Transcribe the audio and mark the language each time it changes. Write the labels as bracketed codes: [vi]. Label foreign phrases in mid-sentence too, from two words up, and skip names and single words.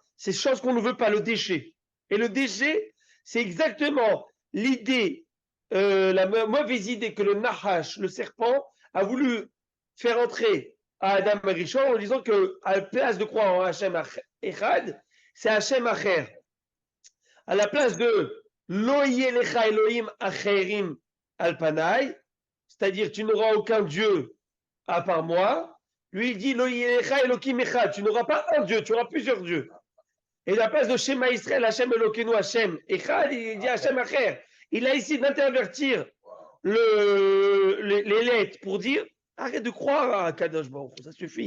[fr] C'est chose qu'on ne veut pas, le déchet. Et le déchet, c'est exactement l'idée, la mauvaise idée que le Nahash, le serpent, a voulu faire entrer à [he] Adam Arishon [fr] en disant qu'à la place de croire en [he] Hachem Echad, [fr] c'est [he] Hachem Acher. [fr] À la place de [he] לא יהיה לך אלהים אחרים על פני, [fr] c'est-à-dire tu n'auras aucun Dieu à part moi, lui il dit [he] Lo yelecha Elohim echad, [fr] tu n'auras pas un Dieu, tu auras plusieurs dieux. Et à la place de [he] שמע ישראל ה' אלוקינו ה' אחד, [fr] il dit [he] Hachem Acher. [fr] Il a essayé d'intervertir les lettres pour dire arrête de croire à [he] Kadosh Baruch Hu, [fr] ça suffit.